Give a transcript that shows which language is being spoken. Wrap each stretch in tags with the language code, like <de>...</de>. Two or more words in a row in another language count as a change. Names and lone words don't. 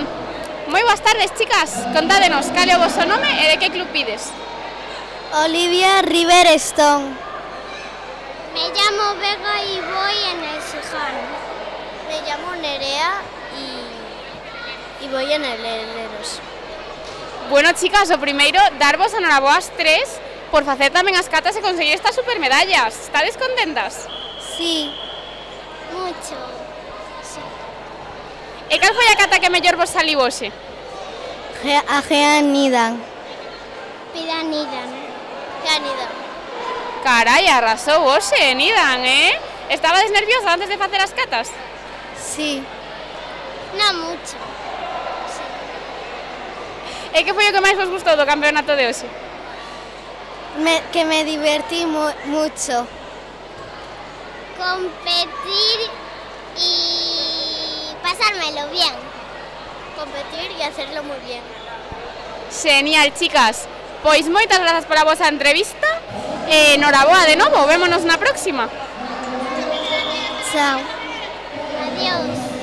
<gl>Moi boas tardes, chicas. Contádenos cal é o voso nome e de que club pides. Olivia Riverstone.</gl> <es>Me llamo Vega y voy en el Siján. Me llamo Nerea y voy en el Herreros. Bueno, chicas,</es> <gl>o primeiro, darvos a noraboas tres por facer tamén as catas e conseguir estas supermedallas. Estades contentas?</gl> <es>Sí. Mucho.</es> <gl>E cal foi a cata que mellor vos saliu hoxe? A Jean Nidan. Pidanidan. Nidan. Carai, arrasou hoxe, Nidan, Estabades nerviosa antes de facer as catas?</gl> <es>Sí. No mucho.</es> <gl>E que foi o que máis vos gustou do campeonato de hoxe?</gl> <es>Que me divertí mucho. Competir y pasármelo bien. Competir y hacerlo muy bien. Genial, chicas.</es> <gl>Pois moitas grazas pola vosa entrevista. Noraboa de novo, vémonos na próxima. Chao.</gl> <es>Adiós.</es>